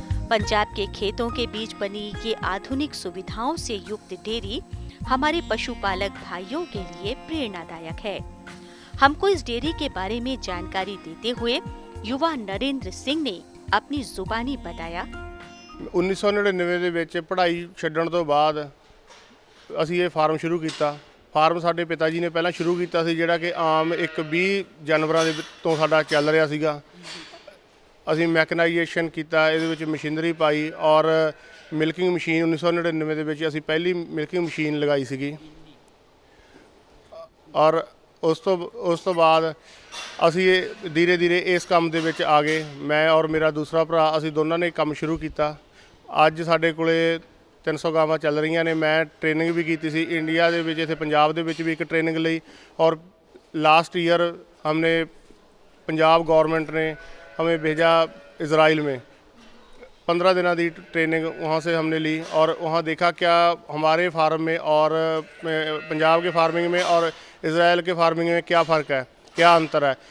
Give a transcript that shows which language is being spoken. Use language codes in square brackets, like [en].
[hi] पंजाब के खेतों के बीच बनी ये आधुनिक सुविधाओं से युक्त डेयरी हमारे पशुपालक भाइयों के लिए प्रेरणादायक है। हमको इस डेयरी के बारे में जानकारी देते हुए युवा नरेंद्र सिंह ने अपनी जुबानी बताया। [pa] 1999 ਦੇ ਵਿੱਚ ਪੜ੍ਹਾਈ ਛੱਡਣ ਤੋਂ ਬਾਅਦ ਅਸੀਂ ਇਹ ਫਾਰਮ ਸ਼ੁਰੂ ਕੀਤਾ। ਫਾਰਮ ਸਾਡੇ ਪਿਤਾ ਜੀ ਨੇ ਪਹਿਲਾਂ ਸ਼ੁਰੂ ਕੀਤਾ ਸੀ, ਜਿਹੜਾ ਕਿ ਆਮ ਇੱਕ 20 ਜਾਨਵਰਾਂ ਦੇ ਤੋਂ ਸਾਡਾ ਚੱਲ ਰਿਹਾ ਸੀਗਾ। ਅਸੀਂ ਮੈਕਨਾਈਜੇਸ਼ਨ ਕੀਤਾ, ਇਹਦੇ ਵਿੱਚ ਮਸ਼ੀਨਰੀ ਪਾਈ ਔਰ ਮਿਲਕਿੰਗ ਮਸ਼ੀਨ 1999 ਦੇ ਵਿੱਚ ਅਸੀਂ ਪਹਿਲੀ ਮਿਲਕਿੰਗ ਮਸ਼ੀਨ ਲਗਾਈ ਸੀਗੀ। ਔਰ ਉਸ ਤੋਂ ਬਾਅਦ ਅਸੀਂ ਧੀਰੇ ਧੀਰੇ ਇਸ ਕੰਮ ਦੇ ਵਿੱਚ ਆ ਗਏ। ਮੈਂ ਔਰ ਮੇਰਾ ਦੂਸਰਾ ਭਰਾ, ਅਸੀਂ ਦੋਨਾਂ ਨੇ ਕੰਮ ਸ਼ੁਰੂ ਕੀਤਾ। ਅੱਜ ਸਾਡੇ ਕੋਲੇ 300 ਗਾਵਾਂ ਚੱਲ ਰਹੀਆਂ ਨੇ। ਮੈਂ [hi] ट्रेनिंग भी की थी [pa] इंडिया ਦੇ ਵਿੱਚ, ਇੱਥੇ ਪੰਜਾਬ ਦੇ ਵਿੱਚ भी एक ट्रेनिंग ਲਈ। [hi] और लास्ट ईयर हमने पंजाब गवर्नमेंट ने हमें भेजा इज़राइल में। 15 दिनों की ट्रेनिंग वहाँ से हमने ली और वहाँ देखा क्या हमारे फार्म में और पंजाब के फार्मिंग में और इज़राइल के फार्मिंग में क्या फ़र्क है, क्या अंतर है।